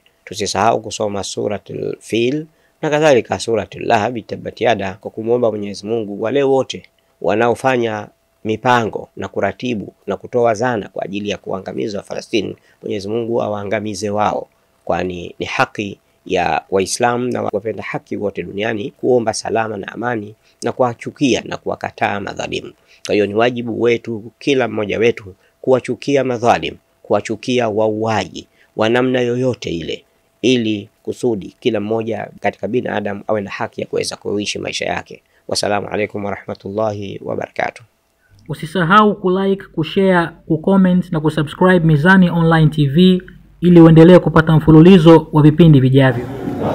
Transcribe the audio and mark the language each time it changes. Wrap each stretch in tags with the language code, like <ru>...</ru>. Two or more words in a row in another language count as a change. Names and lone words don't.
<sw>Tusisahau kusoma suratul Fil na kadhalika suratul Lahab</sw> <ar>تبت يدا,</ar> <sw>kwa kumwomba Mwenyezi Mungu wale wote wanaofanya mipango na kuratibu na kutoa zana kwa ajili ya kuangamiza Palestina, Mwenyezi Mungu awaangamize wao, kwani ni haki ya Waislamu na wapenda haki wote duniani kuomba salama na amani na kuwachukia na kuwakataa madhalimu. Kwa hiyo ni wajibu wetu kila mmoja wetu kuwachukia madhalimu, kuwachukia wauaji wa namna yoyote ile, ili kusudi kila mmoja katika binadamu awe na haki ya kuweza kuishi maisha yake.</sw> <ar>والسلام عليكم ورحمة الله وبركاته.</ar> <sw>Usisahau kulike, kushare, kucomment na kusubscribe Mizani Online TV ili uendelee kupata mfululizo wa vipindi vijavyo.</sw>